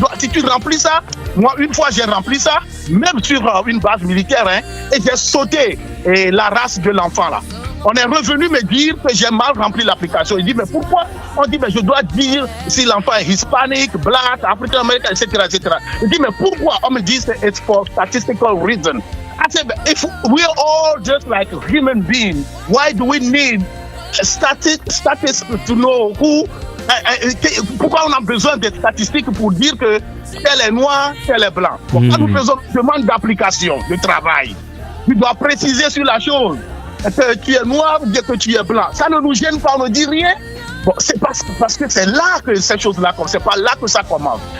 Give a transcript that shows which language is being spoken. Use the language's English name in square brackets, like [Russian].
[French] Si tu remplis ça, moi une fois j'ai rempli ça, même sur une base militaire, et j'ai sauté la race de l'enfant là. On est revenu me dire que j'ai mal rempli l'application. Il dit, mais pourquoi? On dit, mais je dois dire si l'enfant est hispanique, black, africain-américain, etc., etc. Il dit, mais pourquoi? On me dit, [English] it's for statistical reason. I said, if we're all just like human beings, why do we need statistics to know who? [French] Pourquoi on a besoin des statistiques pour dire que tel est noir, tel est blanc? Pourquoi nous faisons une demande d'application, de travail? Tu dois préciser sur la chose. Que tu es noir ou bien que tu es blanc. Ça ne nous gêne pas, on ne dit rien. Bon, c'est parce que c'est là que ces choses-là commencent. C'est pas là que ça commence.